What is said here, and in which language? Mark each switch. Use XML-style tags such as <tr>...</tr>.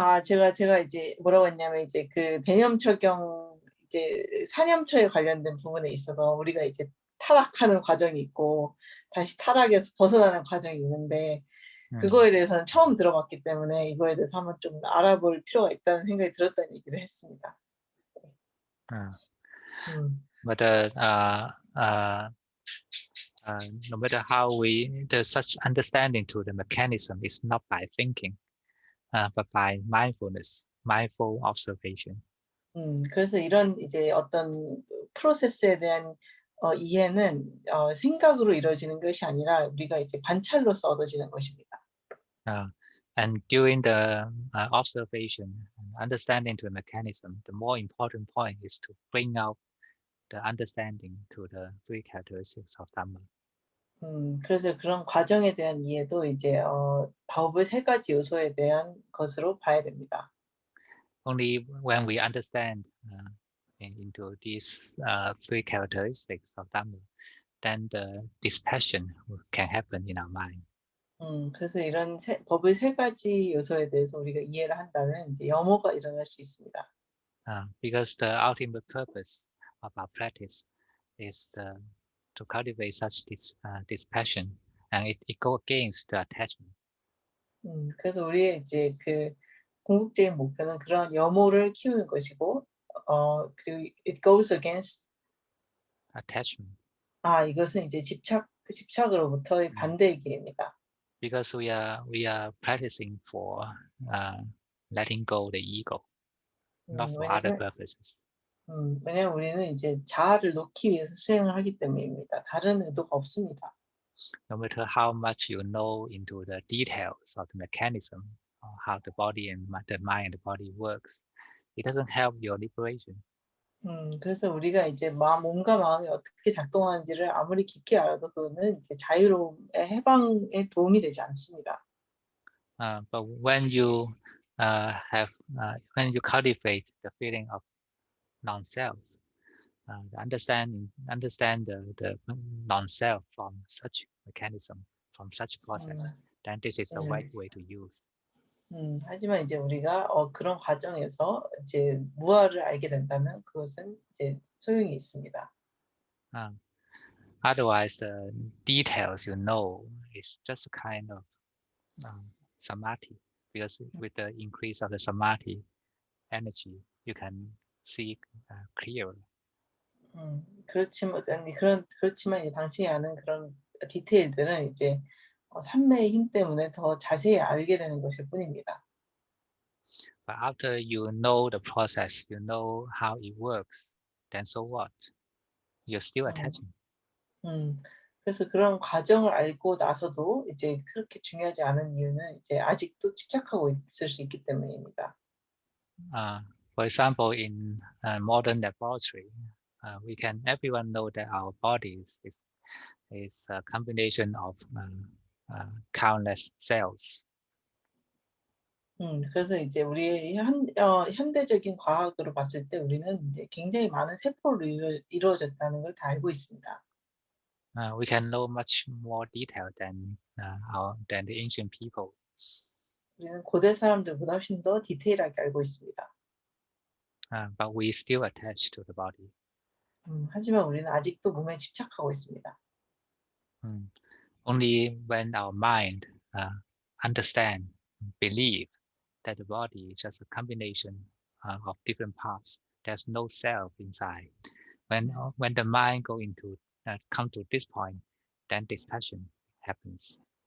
<ko>제가 이제 뭐라고 했냐면, 이제 그 대념처경 이제 사념처에 관련된 부분에 있어서 우리가 이제 타락하는 과정이 있고 다시 타락에서 벗어나는 과정이 있는데, 그거에 대해서는 처음 들어봤기 때문에 이거에 대해서 한번 좀 알아볼 필요가 있다는 생각이 들었다는 얘기를 했습니다.</ko> <en>But no matter how such understanding to the mechanism is not by thinking, but by mindful observation.</en> <ko>그래서 이런 이제 어떤 프로세스에 대한 이해는 생각으로 이루어지는 것이 아니라 우리가 이제 관찰로서 얻어지는 것입니다.</ko> <en>And during the observation, understanding to the mechanism, the more important point is to bring out the understanding to the three characteristics of Dhamma.</en> <ko>그래서 그런 과정에 대한 이해도 이제 법의 세 가지 요소에 대한 것으로 봐야 됩니다.</ko> <en>Only when we understand into these three characteristics of Dhamma, then the dispassion can happen in our mind.</en> <ko>그래서 이런 법의 세 가지 요소에 대해서 우리가 이해를 한다면 이제 염호가 일어날 수 있습니다.</ko> <en>Because the ultimate purpose of our practice is to cultivate such dispassion, and it go against the attachment.</en> <ko>그래서 우리의 이제 그 궁극적인 목표는 그런 염호를 키우는 것이고, 그리고</ko> <en>it goes against attachment.</en> <ko>이것은 이제 집착으로부터의 반대의 길입니다.</ko> <en>Because we are practicing for letting go the ego, not for other purposes.</en> <ko>왜냐면 우리는 이제 자아를 놓기 위해서 수행을 하기 때문입니다. 다른 의도가 없습니다.</ko> <en>No matter how much you know into the details of the mechanism, or how the body and the mind and the body works, it doesn't help your liberation.</en> <ko>그래서 우리가 이제 몸과 마음이 어떻게 작동하는지를 아무리 깊이 알아도 그거는 이제 자유로움의 해방에 도움이 되지 않습니다.</ko> <en>But when you when you cultivate the feeling of non-self, understand the non-self from such mechanism, from such process, then this is the right way to use.</en> <ko>하지만 이제 우리가 그런 과정에서 이제 무아를 알게 된다면 그것은 이제 소용이 있습니다.</ko> <en>Otherwise, the details you know is just a kind of samadhi, because with the increase of the samadhi energy, you can see clearer.</en> <ko>그렇지만 이제 당신이 아는 그런 디테일들은 이제 삼매의 힘 때문에 더 자세히 알게 되는 것일 뿐입니다.</ko> <en>But after you know the process, you know how it works, then so what? You're still attaching.</en> <ko>그래서 그런 과정을 알고 나서도 이제 그렇게 중요하지 않은 이유는 이제 아직도 집착하고 있을 수 있기 때문입니다.</ko> <en>For example, in modern laboratory, everyone know that our bodies is a combination of countless cells.</en> <ko>그래서 이제 우리의 현대적인 과학으로 봤을 때 우리는 이제 굉장히 많은 세포로 이루어졌다는 걸 다 알고 있습니다.</ko> <en>We can know much more detail than the ancient people.</en> <ko>우리는 고대 사람들보다 훨씬 더 디테일하게 알고 있습니다.</ko> <en>But we still attach to the body.</en> <ko>하지만 우리는 아직도 몸에 집착하고 있습니다.</ko> <en>Only when our mind understand, believe that the body is just a combination of different parts. There's no self inside. When the mind come to this point, then dispassion happens.</en>